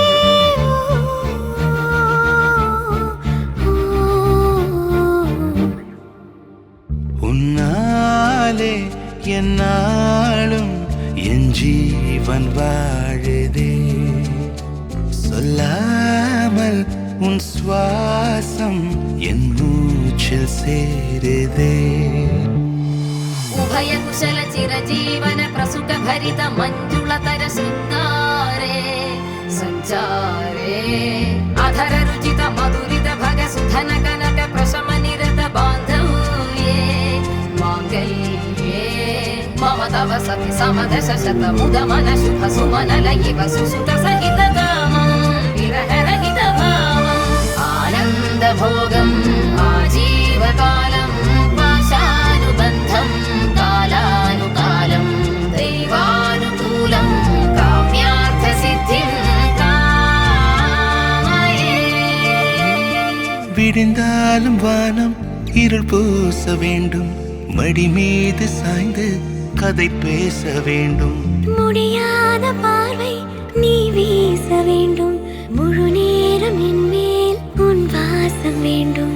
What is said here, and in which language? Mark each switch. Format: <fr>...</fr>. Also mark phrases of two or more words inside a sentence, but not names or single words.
<ta>உன்னாலே என்னாலும் என் ஜீவன் வாழுதே சொல்லாமல் உன் சுவாசம் என் மூச்சில் சேருதே</ta> <sa>ఉభయ కుశల చిరజీవన ప్రసుక భరిత మంజుళతర శృంగారే సంచారే అధర రుచిత మధురిత భగ సుధన కనక ప్రశమ నిరత బాంధవ్యే మాంగళ్యే మమ తవ సతి సమదశ శత ముద మన శుభ సుమనల ఇవ సుసుత సహిత కామం విరహరహిత భావం ఆనంద భోగం ఆజీవకాలం పాశానుబంధం కాలానుకాలం దైవానుకూలం కామ్యార్థ సిద్ధిం కామయే</sa> <ta>விடிந்தாலும் வானம் இருள் பூச வேண்டும் மடி மீது சாய்ந்து கதை பேச வேண்டும் முடியாத பார்வை நீ வீச வேண்டும் முழு நேரம் என் மேல் உன் வாசம் வேண்டும்</ta>